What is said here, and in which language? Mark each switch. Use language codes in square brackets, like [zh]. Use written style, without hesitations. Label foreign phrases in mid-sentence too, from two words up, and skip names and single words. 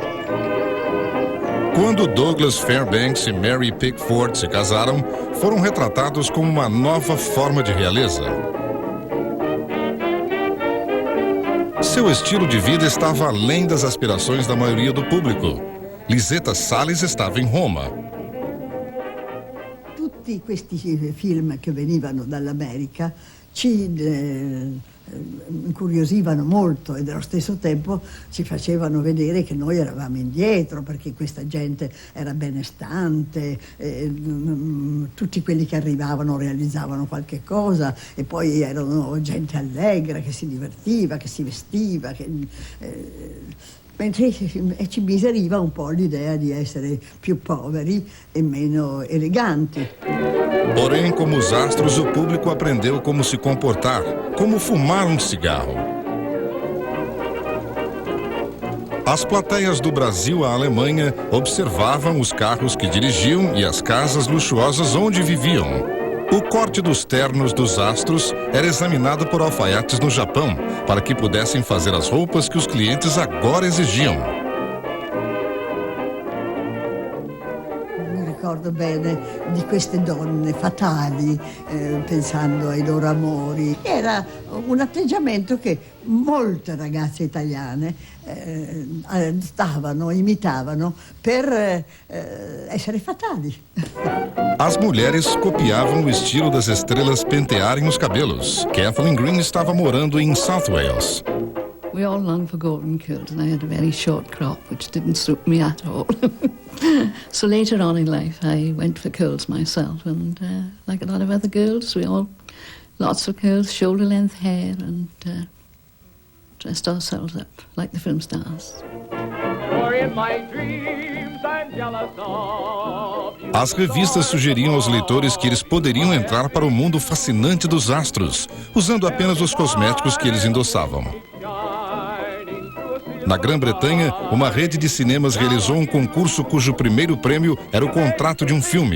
[pt] Quando Douglas Fairbanks e Mary Pickford se casaram, foram retratados como uma nova forma de realeza. Seu estilo de vida estava além das aspirações da maioria do público. Lisetta Salles estava em Roma. [it] Tutti questi film che venivano dall'America ci incuriosivano molto e allo stesso tempo ci facevano vedere che noi eravamo indietro perché questa gente era benestante, tutti quelli che arrivavano realizzavano qualche cosa e poi erano gente allegra che si divertiva, che si vestiva, mentre ci miseriva un po' l'idea di essere più poveri e meno eleganti. [pt] Porém, como os astros, o público aprendeu como se comportar, como fumar um cigarro. As plateias do Brasil à Alemanha observavam os carros que dirigiam e as casas luxuosas onde viviam. O corte dos ternos dos astros era examinado por alfaiates no Japão, para que pudessem fazer as roupas que os clientes agora exigiam. [it] Mi ricordo bene di queste donne fatali, pensando ai loro amori. Era un atteggiamento che molte ragazze italiane imitavano per essere fatali. [pt] As mulheres copiavam o estilo das estrelas pentearem os cabelos. Kathleen Green estava morando em South Wales. [en] We all longed for golden curls, and I had a very short crop, which didn't suit me at all. So later on in life, I went for curls myself, and like a lot of other girls, we all lots of curls, shoulder-length hair, and dressed ourselves up like the film stars. [pt] As revistas sugeriam aos leitores que eles poderiam entrar para o mundo fascinante dos astros, usando apenas os cosméticos que eles endossavam. Na Grã-Bretanha, uma rede de cinemas realizou um concurso cujo primeiro prêmio era o contrato de um filme.